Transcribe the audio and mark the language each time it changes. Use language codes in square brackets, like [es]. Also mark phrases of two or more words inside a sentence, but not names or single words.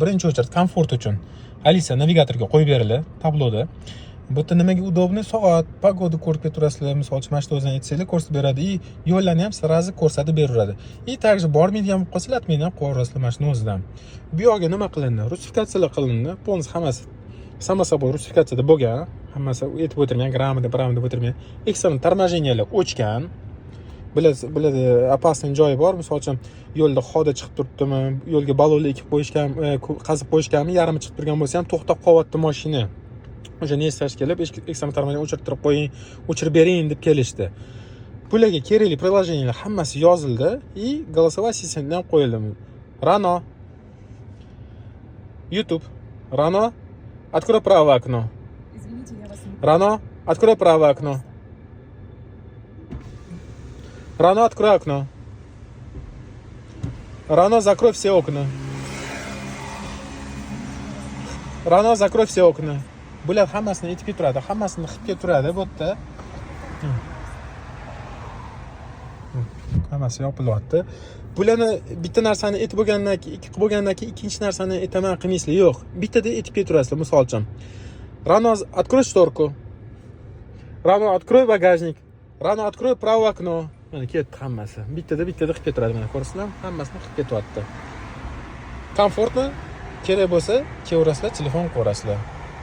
[uz] Birinchi o'chirib komfort uchun Alisa navigatorga qo'yib beriladi tabloda. Bu yerda nimaga udobni soat, pogoda ko'rib turasizlar, misol uchun mana shu o'zini aytsanglar ko'rsatib beradi, yo'llarni ham sразу ko'rsatib beradi. Также bormaydigan bo'lib qolsa, latmeni ham qo'yasizlar mana shuni o'zidan. Bu yoqqa nima qilindi? Rusifikatsiyalar qilindi. Полностью hammasi [ru] само собой [uz] rusifikatsiyada bo'lgan. Hammasi aytib o'tirgan, gramda, deb o'tirgan. Ekstern торможениyalar o'chgan. Biladi, opasniy joyi bor. Misol uchun yo'lda xoda chiqib turibdimi, yo'lga balonlar ekib qo'yishgan, qazib qo'yishganmi, yarmi chiqib turgan bo'lsa ham to'xtab qolyapti mashina. O'sha nestash kelib, ekstern торможениya o'chirib qo'ying, o'chirib bering deb kelishdi. Bularga kerakli приложениyalar hammasi yozildi [ru] и голосовой ассистент [uz] ham qo'yildi. Rano YouTube. [ru] Rano, открой правое окно. Извините, я вас не... Rano, открой правое окно. Rano, открой окно. Rano, закрой все окна. Rano, закрой все окна. [uz] Bular hammasini aytib turadi, hammasini qilib turadi bu yerda. Hammasi yopilyapti. Bularni bitta narsani aytib bo'lgandan keyin, ikki qilib bo'lgandan keyin ikkinchi narsani aytaman qilmaysizlar. Yo'q, bittada aytib turasizlar. Misol uchun, [ru] Rano, открой шторку. Rano, открой багажник. Rano, открой правое окно. [uz] Mana ketdi hammasi. Bittada qilib turadi, mana ko'rsizlar, hammasini qilib ketyapti. Komfortmi? Kerak bo'lsa, kevrasizlar, telefon qo'rasizlar.